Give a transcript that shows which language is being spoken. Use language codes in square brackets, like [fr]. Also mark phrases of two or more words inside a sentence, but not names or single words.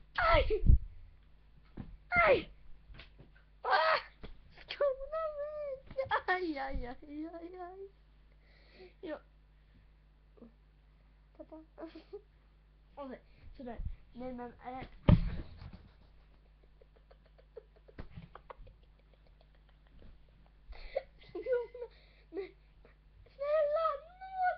[sv] Aj! Aj! Ah! Skona mig! Aj, aj, aj, aj, aj. Ja. Tata. Okej, sådär. Nej, men... Nej, snälla, nåd!